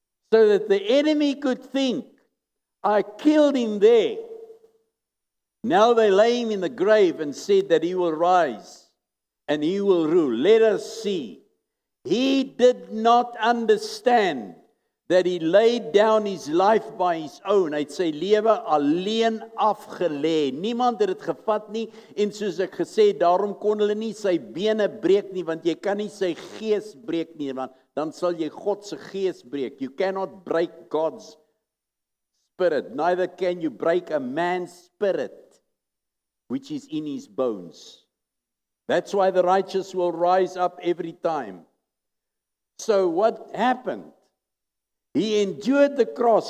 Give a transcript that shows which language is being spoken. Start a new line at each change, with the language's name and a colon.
English: So that the enemy could think, I killed him there. Now they lay him in the grave and said that he will rise and he will rule. Let us see. He did not understand that he laid down his life by his own.
Afrikaans: Hy het sy lewe alleen afgelê. Niemand het dit gevat nie. En soos ek gesê, daarom kon hulle nie sy bene breek nie, want jy kan nie sy gees breek nie, want dan sal jy God se gees breek.
English: You cannot break God's spirit. Neither can you break a man's spirit, which is in his bones. That's why the righteous will rise up every time. So what happened? He endured the cross.